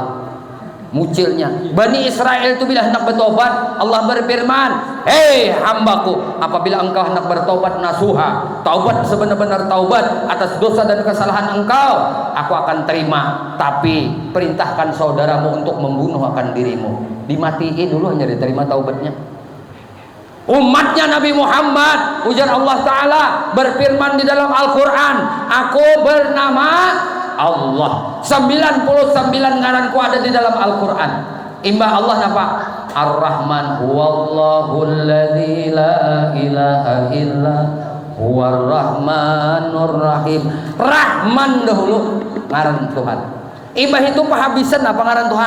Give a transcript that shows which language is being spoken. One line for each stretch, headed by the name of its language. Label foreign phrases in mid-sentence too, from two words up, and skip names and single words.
Indonesian: Mucilnya Bani Israel itu bila hendak bertobat, Allah berfirman, hei hambaku, apabila engkau hendak bertobat nasuha, taubat sebenar-benar taubat atas dosa dan kesalahan engkau, aku akan terima. Tapi perintahkan saudaramu untuk membunuh akan dirimu. Dimatiin dulu, hanya diterima taubatnya. Umatnya Nabi Muhammad, ujar Allah Ta'ala berfirman di dalam Al-Quran, aku bernama Allah.
Banjar: 99 ngaranku ada di dalam Al-Quran. Imbah Allah napa?
Arabic: الرحمن هو الله الذي لا إله إلا هو الرحمن الرحيم.
Banjar: Rahman dahulu ngaran Tuhan. Imbah itu pahabisan apa ngaran Tuhan?